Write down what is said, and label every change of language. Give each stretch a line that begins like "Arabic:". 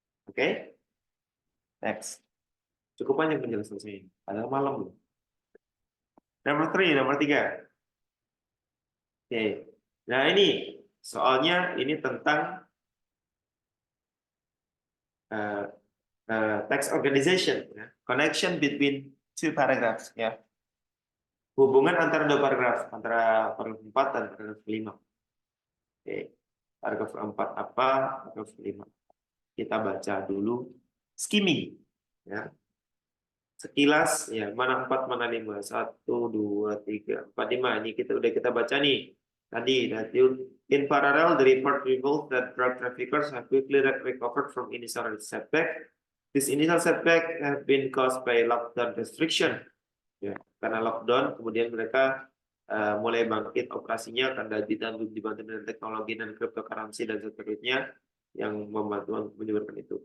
Indonesian: Oke, next. Cukup banyak penjelasan saya. Padahal malam loh. Nomor 3. Oke. Nah ini soalnya ini tentang text organization, ya.
English: Connection between two paragraphs, ya.
Indonesian: Hubungan antara 2 paragraf, antara paragraf 4 dan paragraf 5. Oke. Paragraf 4 apa? Paragraf 5. Kita baca dulu skimming, ya. Sekilas, ya, mana 4, mana 5. 1, 2, 3, 4, 5. Ini kita baca nih.
English: Tadi, in parallel, the report revealed that drug traffickers have quickly recovered from initial setback. This initial setback have been caused by lockdown restriction.
Indonesian: Ya, karena lockdown, kemudian mereka mulai bangkit operasinya karena dibantu dengan teknologi dan cryptocurrency dan seterusnya yang membantu menyebabkan itu.